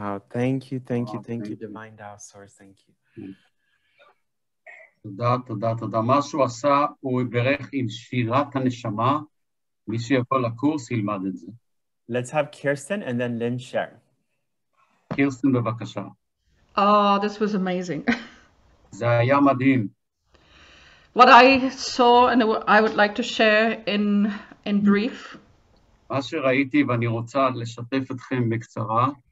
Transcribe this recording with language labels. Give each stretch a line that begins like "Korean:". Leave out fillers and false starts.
English: Thank you, Divine Tao Source, thank you.
Hebrew: תודה. מה שהוא עשה, הוא ברך עם שירת הנשמה. מי שיבוא לקורס ילמד את זה.
English: Let's have Kirsten and then Lynn share.
Hebrew: קירסטן, בבקשה.
English: Oh, this was amazing.
Hebrew: זה היה מדהים.
English: What I saw and I would like to share in brief.
Hebrew: מה שראיתי ואני רוצה לשתף אתכם בקצרה.